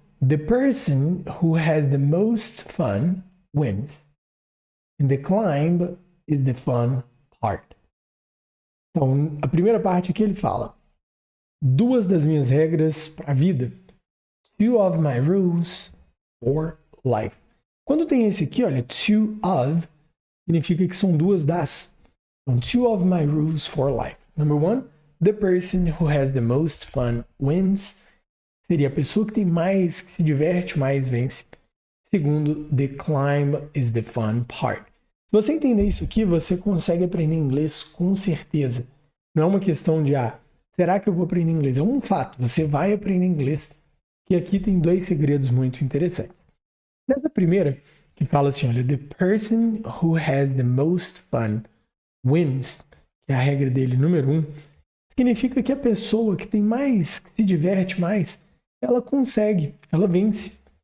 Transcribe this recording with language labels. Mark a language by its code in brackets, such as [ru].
[en] The person who has the most fun wins. And the climb is the fun part. [pt] Então, a primeira parte aqui ele fala: 2 das minhas regras para a vida. 2 of my rules for life. Quando tem esse aqui, olha, 2 of, significa que são 2 das. [en] Então, 2 of my rules for life. Number 1, the person who has the most fun wins. [pt] Seria a pessoa que tem mais, que se diverte mais, vence. [en] Segundo, the climb is the fun part. [pt] Se você entender isso aqui, você consegue aprender inglês com certeza. Não é uma questão de, será que eu vou aprender inglês? É um fato, você vai aprender inglês. Que aqui tem 2 segredos muito interessantes. Nessa primeira, que fala assim, olha, the person who has the most fun wins, que é a regra dele número 1, significa que a pessoa que tem mais, que se diverte mais, ela consegue, ela vence.